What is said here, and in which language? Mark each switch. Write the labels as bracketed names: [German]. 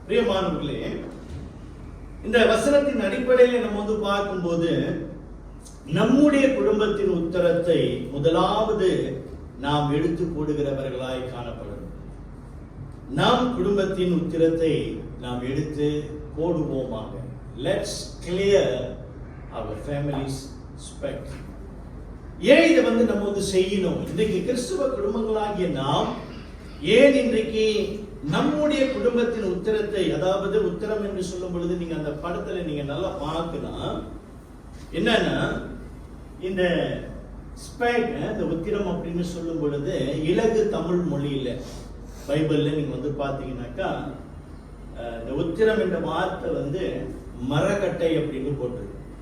[Tamil] பிரியமானவர்களே, இந்த வசனத்தின் அடிப்படையில் நம்ம பார்க்கும்போது நம்முடைய குடும்பத்தின் உத்தரத்தை முதலாவது நாம் எடுத்து போடுகிறவர்களாய் காணப்படும். நாம் குடும்பத்தின் உத்திரத்தை நாம் எடுத்து போடுவோமாக. [English] Let's clear our family's spec. [Tamil] ஏன் இதை நம்ம செய்யணும்? இன்றைக்கு கிறிஸ்துவ குடும்பங்களாகிய நாம் ஏன் இன்றைக்கு நம்முடைய குடும்பத்தின் உத்திரத்தை, அதாவது உத்திரம் என்று சொல்லும் பொழுது நீங்க அந்த படத்துல நீங்க நல்லா பார்க்கலாம். என்னன்னா இந்த ஸ்பெக், இந்த உத்திரம் அப்படின்னு சொல்லும் பொழுது இலகு தமிழ் மொழியில பைபிள்ல நீங்க பாத்தீங்கன்னாக்கா இந்த உத்திரம் என்ற வார்த்தை மரக்கட்டை அப்படின்னு போட்டிருக்கு.